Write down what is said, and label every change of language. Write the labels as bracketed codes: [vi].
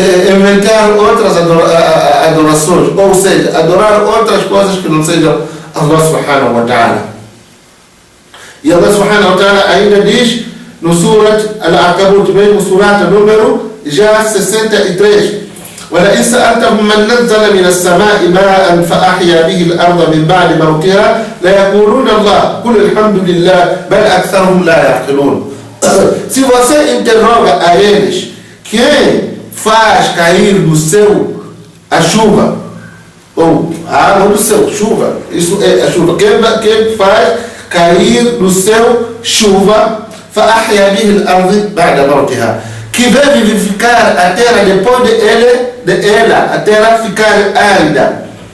[pt] Inventaram outras adorações, ou seja, adorar outras coisas que não sejam Allah subhanahu wa ta'ala. E Allah subhanahu wa ta'ala ainda diz no Surat Al-Ankabut, mesmo surata número já 63: [ar] وَلَئِنْ سَأَلْتَهُمْ مَنْ نَزَّلَ مِنَ السَّمَاءِ مَاءً فَأَحْيَا بِهِ الْأَرْضَ مِنْ بَعْدِ مَوْتِهَا لَيَقُولُنَّ اللَّهُ قُلِ الْحَمْدُ لِلَّهِ بَلْ أَكْثَرُهُمْ لَا يَعْقِلُونَ. [pt] Se você interroga a eles quem faz cair do céu a chuva, ou a água do céu, chuva, isso é a chuva, quem faz cair do céu chuva, [ar] فَأَحْيَا بِهِ الْأَرْضِ بَعْدَ مَوْتِهَا, [pt] que vai vivificar a terra depois de ela, a terra ficar árida.